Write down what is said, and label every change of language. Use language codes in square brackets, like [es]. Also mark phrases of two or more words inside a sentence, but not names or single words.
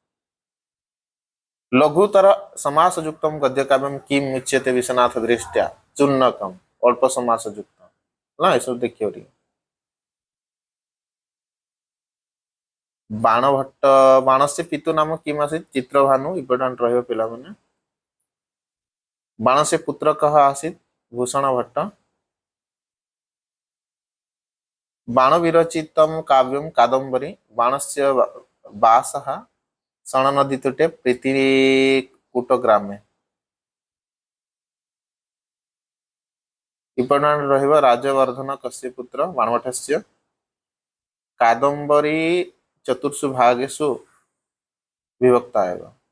[sa] लघुतर समास युक्तम गद्य काव्यम किम उच्यते विश्वनाथ दृष्टया चूर्णकम अल्प समास युक्तम ना सब देखियो री बाणभट्ट बाणस्य पितु नाम किम आसीत् चित्रभानु [or] ଇମ୍ପୋର୍ଟେଣ୍ଟ ରହଇବୋ ପିଲା ମାନେ [sa] बाणस्य पुत्र कः आसीत् भूषण भट्ट बाण विरचितम काव्यम कादंबरी बाणस्य वासः सण नदी तटे प्रीतिकूट ग्रामे [or] ଇମ୍ପୋର୍ଟେଣ୍ଟ ରହିବୋ [sa] राजवर्धन कस्य पुत्र बाणभट्टस्य कादंबरी चतुर्षु भागेषु विभक्ता एव